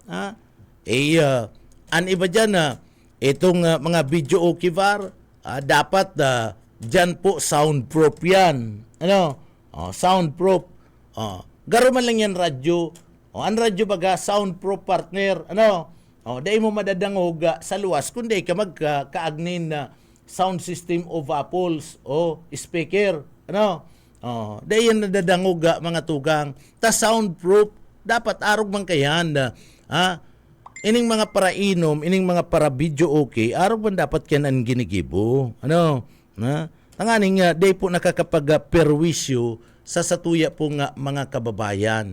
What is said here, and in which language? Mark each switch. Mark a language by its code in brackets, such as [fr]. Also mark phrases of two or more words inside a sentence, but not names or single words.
[bik] An iba dyan itong mga video okay var, dapat dyan po soundproof yan. Ano? Soundproof. Garo man lang yan radyo. Ang radyo baga soundproof partner. Ano? Dahil mo madadangog sa luwas kundi ka magkaagnin na [en] sound system [bik] of Apples o speaker. Ano? Dahil yan nadadangog mga tugang. Ta soundproof dapat arog man kayan ining mga para inom, ining mga para video okay, arog man dapat yan ang ginigibo. Ano? Tanganing day po nakakapag-perwisyo sa satuya po nga mga kababayan.